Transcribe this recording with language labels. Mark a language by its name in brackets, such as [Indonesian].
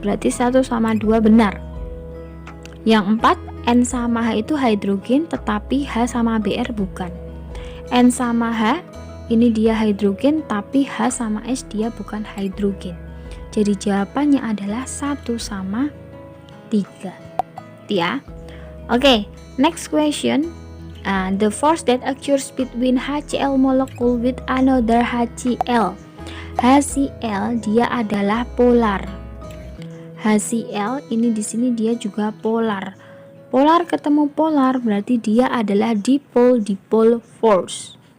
[Indonesian] Berarti 1 sama 2 benar. Yang 4, N sama H itu hidrogen, tetapi H sama Br bukan. N sama H, ini dia hidrogen, tapi H sama S dia bukan hidrogen. Jadi jawabannya adalah 1 sama 3. Ya. Oke, [English] next question. The force that occurs between HCl molecule with another HCl. [Indonesian] HCl dia adalah polar. HCl ini di sini dia juga polar. Polar ketemu polar berarti dia adalah dipole force.